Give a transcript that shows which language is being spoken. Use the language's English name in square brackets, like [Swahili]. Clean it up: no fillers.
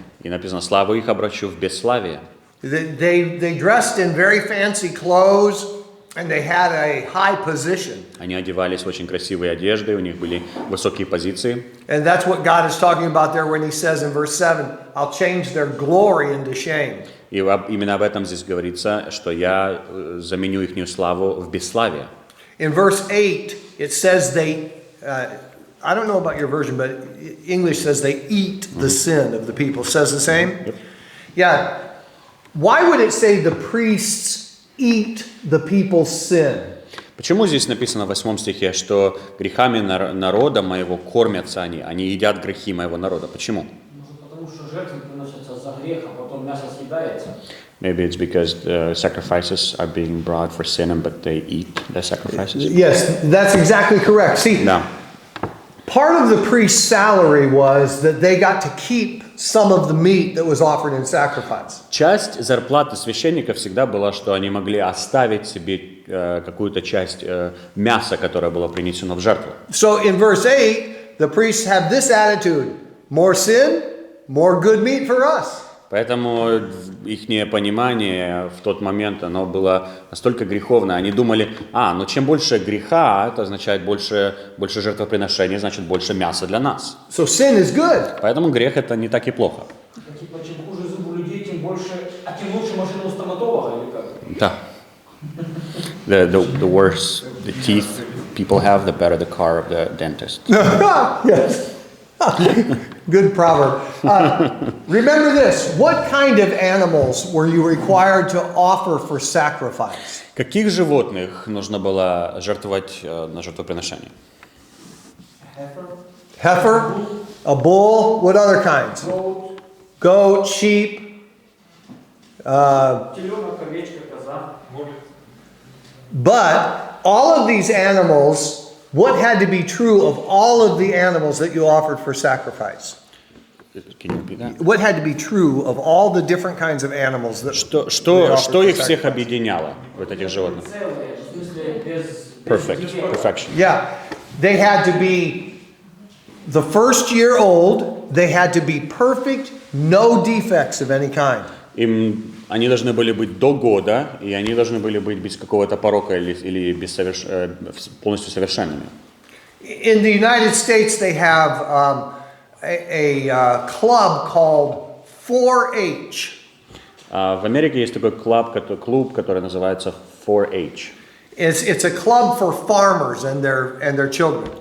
[Russian] И написано, славу их обращу в бесславие. [English] They dressed in very fancy clothes, and they had a high position. [Russian] Они одевались в очень красивые одежды, у них были высокие позиции. [English] And that's what God is talking about there when he says in verse 7, I'll change their glory into shame. [Russian] И именно об этом здесь говорится, что я заменю ихнюю славу в бесславие. [English] In verse 8, it says I don't know about your version, but English says they eat the sin of the people. Says the same? Yep. Yeah. Why would it say the priests eat the people's sin? [Russian] Почему здесь написано в 8 стихе, что грехами народа моего кормятся они едят грехи моего народа? Почему? Потому что жертвы приносятся за грех, а потом мясо съедается. [English] Maybe it's because sacrifices are being brought for sin, but they eat the sacrifices. Yes, that's exactly correct. See, [Russian] Да. [English] part of the priest's salary was that they got to keep some of the meat that was offered in sacrifice. [Russian] Часть зарплаты священников всегда была, что они могли оставить себе какую-то часть мяса, которое было принесено в жертву. [English] So in verse 8, the priests have this attitude: more sin, more good meat for us. [Russian] Поэтому их понимание в тот момент, оно было настолько греховное. Они думали, ну чем больше греха, это означает больше жертвоприношений, значит больше мяса для нас. [English] So sin is good. [Russian] Поэтому грех это не так и плохо. Типа, чем хуже зубы у людей, тем больше, тем лучше машина у стоматолога, или как? Да. [English] The worse the teeth people have, the better the car of the dentist. Yes. Good proverb. Remember this. What kind of animals were you required to offer for sacrifice? Каких животных нужно было жертвовать на жертвоприношение? Heifer, a bull, what other kinds? Goat, sheep. Теленок, овечка, коза. But all of these animals, what had to be true of all of the animals that you offered for sacrifice? Can you repeat that? What had to be true of all the different kinds of animals that [Russian] Что их всех объединяло, вот этих животных? Целые, в смысле, без [English] Perfection. Yeah, they had to be the first year old, they had to be perfect, no defects of any kind. [Russian] Они должны были быть до года, и они должны были быть без какого-то порока или полностью совершенными. [English] In the United States, they have a club called 4-H. [Russian] В Америке есть такой клуб, который называется 4-H. [English] It's a club for farmers and their children.